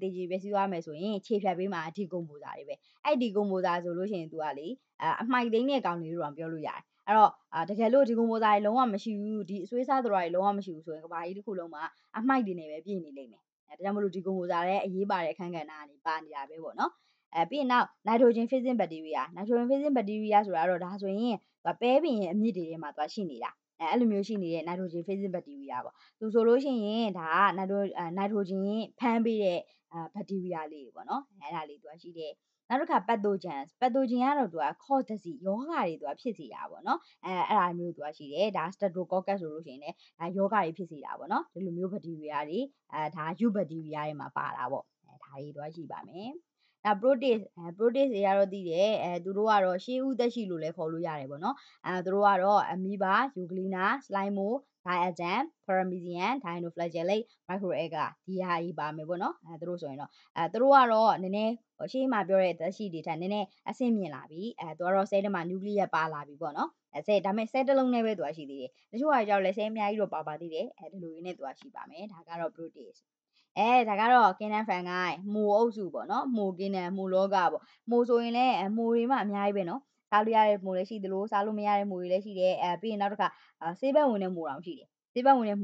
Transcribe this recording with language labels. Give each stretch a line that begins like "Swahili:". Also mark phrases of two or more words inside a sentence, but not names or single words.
Burmese: ည်ကြည်ပျက်စီးသွားမယ်ဆိုရင်ခြေဖြတ်ပေးမှာ decomposer တွေပဲအဲ့ decomposer ဆိုလို့ရှိရင်သူကလေအမှိုက်သိမ်းတဲ့ကောင်တွေလို့တော့ပြောလို့ရတယ်အဲ့တော့တကယ်လို့ decomposer တွေလုံးဝမရှိဘူးဒီအဆွေးစားသတ္တဝါတွေလုံးဝမရှိဘူးဆိုရင်ကဘာကြီးတစ်ခုလုံးမှာအမှိုက်တွေနဲ့ပဲပြည့်နေလိမ့်မယ်ဒါကြောင့်မလို့ decomposer လည်းအရေးပါတဲ့အခန်းကဏ္ဍကနေပါနေတာပဲပေါ့နော်ပြီးရင်နောက်
English: nitrogen fixing bacteria
Burmese: ဆိုတာကတော့ဒါဆိုရင်ပဲပင်ရဲ့အမြစ်တွေထဲမှာသူရှိနေတာ အဲ့လိုမျိုးရှိနေတဲ့
English: nitrogen fixing bacteria
Burmese: ပေါ့သူဆိုလို့ရှိရင်ဒါက nitrogen ဖမ်းပေးတဲ့bacteria လေးတွေပေါ့နော်အဲ့ဒါလေးသူကရှိတယ်နောက်တစ်ခါ pathogen ကတော့သူက
English: cause disease
Burmese: ယောဂါတွေသူကဖြစ်စေတာပေါ့နော်အဲ့ဒါမျိုးသူကရှိတယ်ဒါ streptococcus ဆိုလို့ရှိရင်လည်း ယောဂါတွေဖြစ်စေတာပေါ့နော်ဒီလိုမျိုး bacteria တွေဒါ U bacteria တွေမှာပါတာပေါ့ဒါတွေသူကရှိပါမယ်နောက် protease တွေကတော့သိတယ်သူတို့ကတော့ရှေးဦးသက်ရှိလို့လည်းခေါ်လို့ရတယ်ပေါ့နော်သူ တို့ကတော့
English: amoeba euglena slimo diatom paramecium dinoflagellate microalga
Burmese: ဒီဟာကြီးပါမယ်ပေါ့နော်သူတို့ဆိုရင်တော့သူတို့ကတော့နည်းနည်းရှေးမှာပြောတဲ့သက်ရှိတွေထက်န ည်းနည်းအဆင့်မြင့်လာပြီသူကတော့ cell ထဲမှာ nucleus ပါလာပြီပေါ့နော်cell ဒါပေမဲ့ cell တစ်လုံးနဲ့ပဲသူကရှိသေးတယ်တချို့ဟာကြောက်လဲ cell အများကြီးတော့ပါသေးတယ်ဒီလိုရင်းနဲ့သူကရှိပါမယ်ဒါကတော့ proteaseဒါကတော့ကင်းနန်းဖန်ကိုင်းမိုအုပ်စုပေါ့နော်မိုကင်းနန်းမိုလောကပေါ့မိုဆိုရင်လည်းမိုတွေမှအများကြီးပဲနော်စားလို့ရတဲ့မိုလည်းရှိသလိုစားလို့မရတဲ့မိုတွေလည်းရှိတယ်ပြီးရင်နောက်တစ်ခါဆေးဘက်ဝင်တဲ့မိုတောင်ရှိတယ်ဆေးဘက်ဝင်တဲ့